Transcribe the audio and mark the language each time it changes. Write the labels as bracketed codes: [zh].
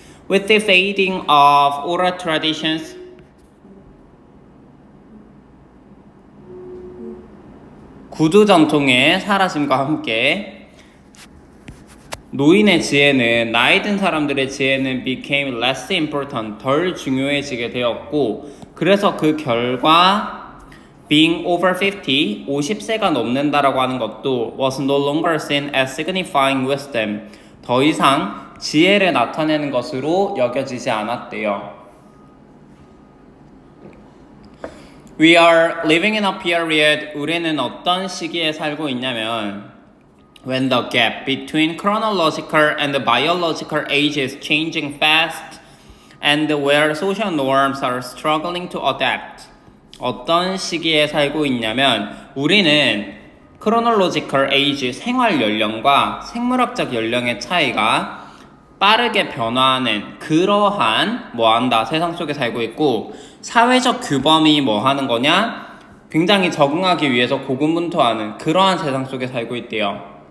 [en] With the fading of oral traditions, [ko] 구두 전통의 사라짐과 함께 노인의 지혜는, 나이 든 사람들의 지혜는 [en] became less important, [ko] 덜 중요해지게 되었고, 그래서 그 결과 [en] being over 50, [ko] 50세가 넘는다라고 하는 것도 [en] was no longer seen as signifying wisdom, [ko] 더 이상 지혜를 나타내는 것으로 여겨지지 않았대요. [en] We are living in a period, [ko] 우리는 어떤 시기에 살고 있냐면 [en] when the gap between chronological and biological age is changing fast and where social norms are struggling to adapt. [ko] 어떤 시기에 살고 있냐면 우리는 chronological age, 생활 연령과 생물학적 연령의 차이가 빠르게 변화하는 그러한 뭐 한다 세상 속에 살고 있고 사회적 규범이 뭐 하는 거냐 굉장히 적응하기 위해서 고군분투하는 그러한 세상 속에 살고 있대요.